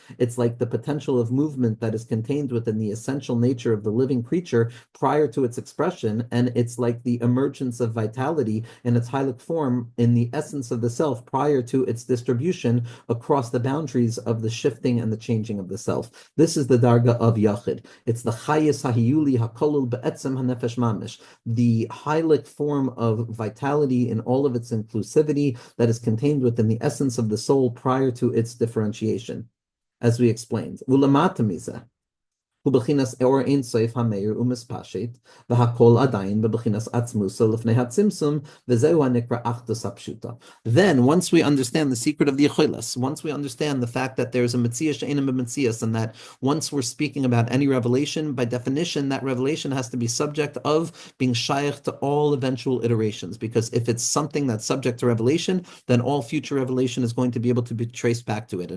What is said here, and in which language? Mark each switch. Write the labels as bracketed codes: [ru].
[en] It's like the potential of movement that is contained within the essential nature of the living creature prior to its expression, and it's like the emergence of vitality in its hylic form in the essence of the self prior to its distribution across the boundaries of the shifting and the changing of the self. This is the darga of Yachid. It's the chayis hahiyuli hakolul be'etzem hanefesh mamish, the hylic form of vitality in all of its inclusivity that is contained within the essence of the soul prior to its differentiation, as we explained. [he] Ulamata mizeh, ובחינס אור אין סוף המאיר ומספשט, והכל עדיין בבחינס עצמוסה לפני הצמצום, וזהו הנקרא אחדות הפשוטה. [en] Then, once we understand the secret of the Yecholas, once we understand the fact that there's a Metzias she'enim b'Metzias, and that once we're speaking about any revelation, by definition, that revelation has to be subject of being shaykh to all eventual iterations, because if it's something that's subject to revelation, then all future revelation is going to be able to be traced back to it.